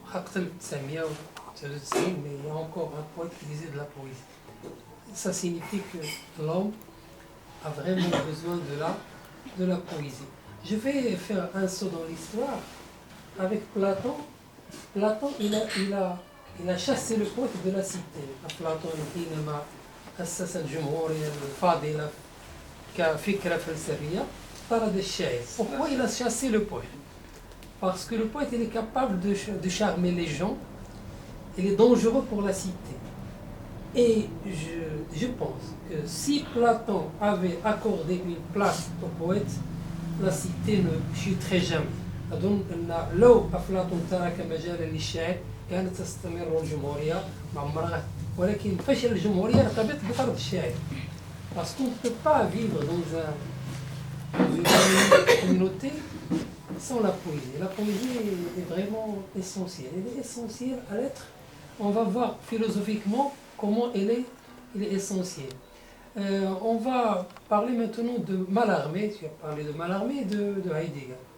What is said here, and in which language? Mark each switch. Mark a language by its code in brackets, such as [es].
[fr] قتل 999, mais il y a encore un poète qui disait de la poésie. Ça signifie que l'homme a vraiment besoin de la poésie. Je vais faire un saut dans l'histoire avec Platon. Platon, il a chassé le poète de la cité. [ar] Platon, حينما أسس الجمهورية الفاضلة كفكرة فلسفية طرد الشاعر. [fr] Pourquoi il a chassé le poète? Parce que le poète, il est capable de charmer les gens. Il est dangereux pour la cité. Et je pense que si Platon avait accordé une place au poète, la cité ne chuterait jamais. [ar] أظن أن لو أفلاطون ترك مجالا للشعر كانت تستمر الجمهورية معمرها، ولكن فشل الجمهورية ارتبط بطرد الشاعر. [fr] Parce qu'on ne peut pas vivre dans une communauté sans la poésie. La poésie est vraiment essentielle. Elle est essentielle à l'être. On va voir philosophiquement comment elle est essentielle. On va parler maintenant de Mallarmé. Tu as parlé de Mallarmé et de Heidegger.